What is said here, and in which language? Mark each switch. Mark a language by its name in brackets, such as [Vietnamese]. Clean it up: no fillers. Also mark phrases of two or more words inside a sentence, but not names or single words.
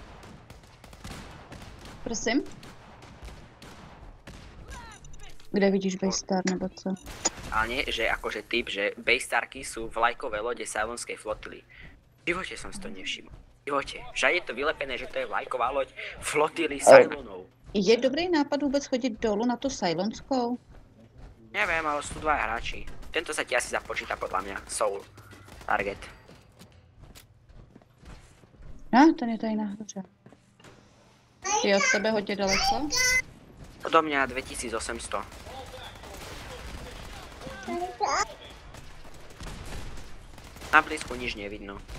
[Czech] Prosím? Kde vidíš Baystar nebo co? [Slovak] Ale nie, že akože tip, že Baystarky sú vlajkové lode Cylonskej flotily. V živote som si to nevšimol. V živote. Všade je to vylepené, že to je vlajková loď flotily Cylonov. [Czech] Je dobrý nápad vůbec chodit dolů na tu Cylonskou? [Slovak] Neviem, ale sú dva hráči. Tento sa ti asi započíta podľa mňa. [English] Soul. Target. [Czech] Ten je tady nahoře. Je od tebe hodně daleko? [Slovak] Odo mňa 2800. Na blízku nič nevidno.